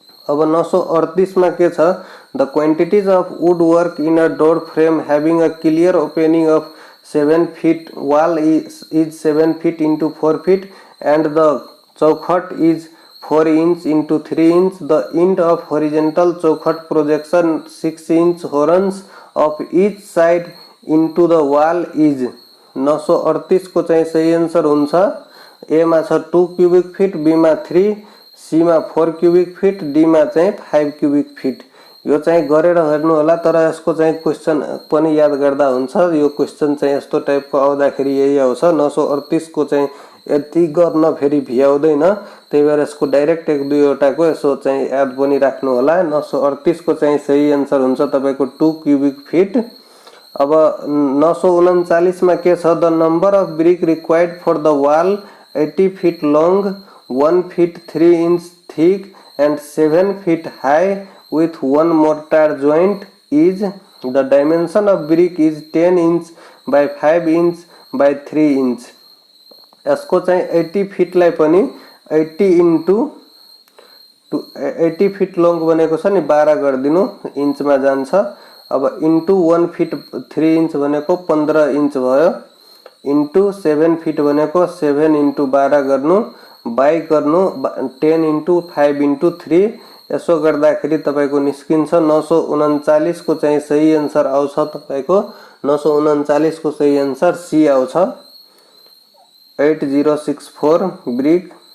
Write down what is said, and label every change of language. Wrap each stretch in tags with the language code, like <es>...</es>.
<ne>अब 938 मा के छ,</ne> <en>The quantities of wood work in a door frame having a clear opening of 7 feet, wall is 7 feet into 4 feet and the chaukhut is 4 inch into 3 inch, the end of horizontal chaukhut projection 6 inch horns of each side into the wall is।</en> <ne>938 को चाहिँ सही answer हुन्छ ए मा छ 2 cubic feet, be मा 3, C मा 4 cubic feet, D मा चाहिँ 5 cubic feet। यो चाहिँ गरेर हेर्नु होला, तर यसको चाहिँ क्वेशन पनि याद गर्दा हुन्छ। यो क्वेशन चाहिँ यस्तो टाइपको आउँदाखेरि यही आउँछ। 938 को चाहिँ यति गर्न फेरि भ्याउँदैन, त्यही भएर यसको डाइरेक्ट 1-2 वटाको यसो चाहिँ याद पनि राख्नु होला। 938 को चाहिँ सही आन्सर हुन्छ तपाईको 2 cubic feet। अब 939 मा के छ,</ne> <en>The number of brick required for the wall 80 feet long, 1 feet 3 inch thick and 7 feet high with one mortar joint is, the dimension of brick is 10 inch by 5 inch by 3 inch।</en> <ne>यसको चाहिँ 80 feet लाई पनि</ne> <en>80 into 80 feet long</en> <ne>भनेको छ नि 12 गरिदिनु, इन्चमा जान्छ। अब इन्टु 1 feet 3 inch भनेको 15 inch भयो, इन्टु 7 feet भनेको 7 into 12 गर्नु, बाई गर्नु 10 into 5 into 3, यसो गर्दाखेरि तपाईको निस्किन्छ 939 को चाहिँ सही आन्सर आउँछ तपाईको 939 को सही आन्सर सी आउँछ 8064 ब्रिक।</ne>